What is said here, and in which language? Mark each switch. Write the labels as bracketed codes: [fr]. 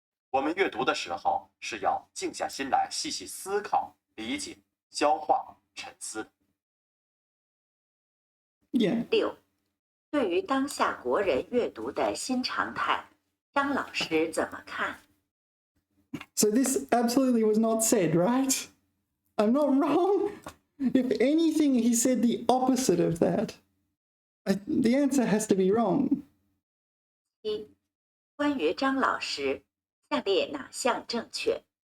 [zh] 我们阅读的时候是要静下心来细细思考、理解、消化、沉思的。 [en] Yeah. 6. [zh] 对于当下国人阅读的新常态，张老师怎么看？ [en] So this absolutely was not said, right? I'm not wrong. If anything, he said the opposite of that. The answer has to be wrong. 1. [zh] 关于张老师，下列哪项正确？